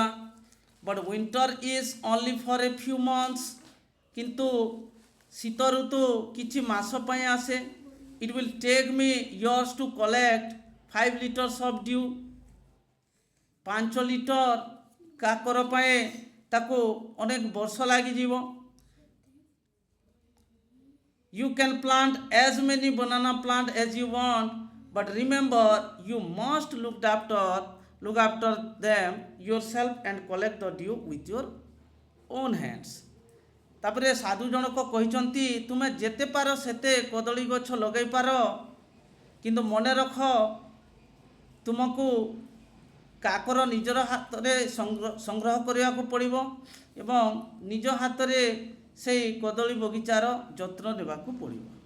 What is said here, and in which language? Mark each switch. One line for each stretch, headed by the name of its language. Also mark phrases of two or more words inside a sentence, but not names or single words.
English: but winter is only for a few months, କିନ୍ତୁ ଶୀତ ଋତୁ କିଛି ମାସ ପାଇଁ ଆସେ। it will take me years to collect 5 liters of dew.
Odia: 5 ଲିଟର କାକର ପାଇଁ ତାକୁ ଅନେକ ବର୍ଷ ଲାଗିଯିବ।
English: You can plant as many banana plants as you want, but remember you must look after them yourself and collect the dew with your own hands.
Odia: ତାପରେ ସାଧୁ ଜଣକ କହିଛନ୍ତି ତୁମେ ଯେତେ ପାର ସେତେ କଦଳୀ ଗଛ ଲଗାଇ ପାର, କିନ୍ତୁ ମନେ ରଖ ତୁମକୁ କାକର ନିଜର ହାତରେ ସଂଗ୍ରହ କରିବାକୁ ପଡ଼ିବ ଏବଂ ନିଜ ହାତରେ ସେଇ କଦଳୀ ବଗିଚାର ଯତ୍ନ ନେବାକୁ ପଡ଼ିବ।